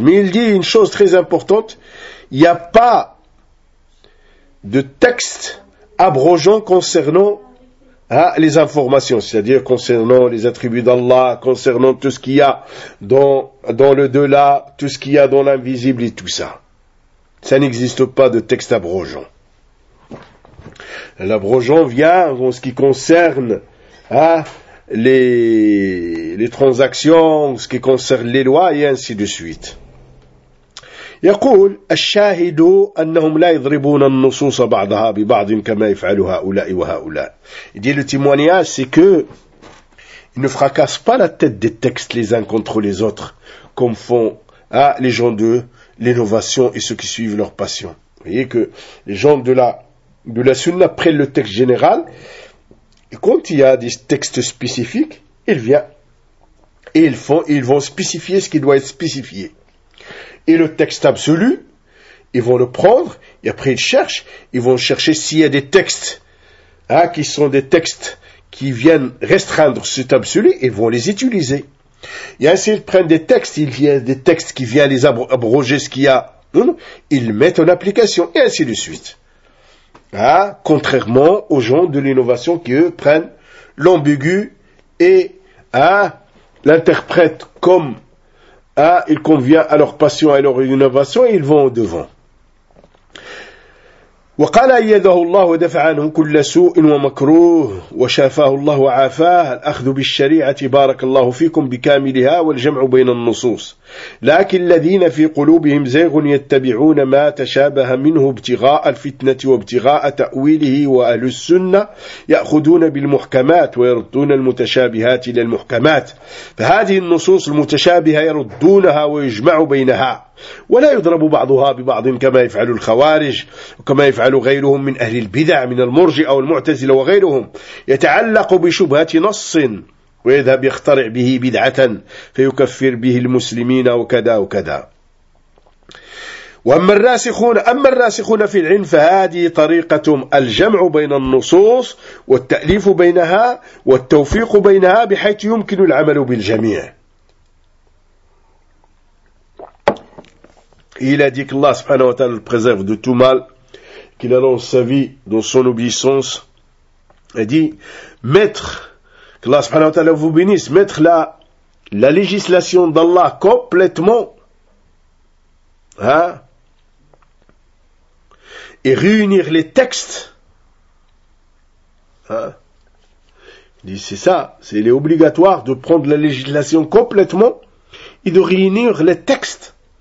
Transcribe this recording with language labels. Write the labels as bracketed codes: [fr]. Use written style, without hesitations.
[fr] Mais il dit une chose très importante, il n'y a pas de texte abrogeant concernant les informations, c'est-à-dire concernant les attributs d'Allah, concernant tout ce qu'il y a dans le delà, tout ce qu'il y a dans l'invisible et tout ça. Ça n'existe pas de texte abrogeant. L'abrogeant vient en ce qui concerne les transactions, en ce qui concerne les lois et ainsi de suite. [ar] يقول الشاهد أنهم لا يضربون النصوص بعضها ببعض كما يفعل هؤلاء وهؤلاء. [fr] دي التيمونياج سي كو ne fracasse pas la tête des textes les uns contre les autres comme font les gens de l'innovation et ceux qui suivent leur passion. Vous voyez que les gens de la sunna prennent le texte général et quand il y a des textes spécifiques, ils viennent et ils vont spécifier ce qui doit être spécifié. Et le texte absolu, ils vont le prendre, et après ils vont chercher s'il y a des textes, qui sont des textes qui viennent restreindre cet absolu, ils vont les utiliser. Et ainsi, ils prennent des textes, il y a des textes qui viennent les abroger ce qu'il y a, ils le mettent en application, et ainsi de suite. Contrairement aux gens de l'innovation qui, eux, prennent l'ambigu et l'interprètent comme il convient à leur passion et leur innovation et ils vont au devant. [ar] وقال أيده الله ودفع عنه كل سوء ومكروه وشافاه الله وعافاه الأخذ بالشريعة بارك الله فيكم بكاملها والجمع بين النصوص لكن الذين في قلوبهم زيغ يتبعون ما تشابه منه ابتغاء الفتنة وابتغاء تأويله وأهل السنة يأخذون بالمحكمات ويردون المتشابهات إلى المحكمات فهذه النصوص المتشابهة يردونها ويجمع بينها ولا يضرب بعضها ببعض كما يفعل الخوارج وكما يفعل غيرهم من أهل البدع من المرجئة أو المعتزلة وغيرهم يتعلق بشبهة نص ويذهب يخترع به بدعة فيكفر به المسلمين وكذا وكذا وأما الراسخون في العلم فهذه طريقتهم الجمع بين النصوص والتأليف بينها والتوفيق بينها بحيث يمكن العمل بالجميع. [fr] Il a dit qu'Allah subhanahu wa ta'ala le préserve de tout mal, qu'il allonge sa vie dans son obéissance. Il dit, mettre, qu'Allah subhanahu wa ta'ala vous bénisse, mettre la législation d'Allah complètement, et réunir les textes, Il dit, c'est ça, il est obligatoire de prendre la législation complètement et de réunir les textes.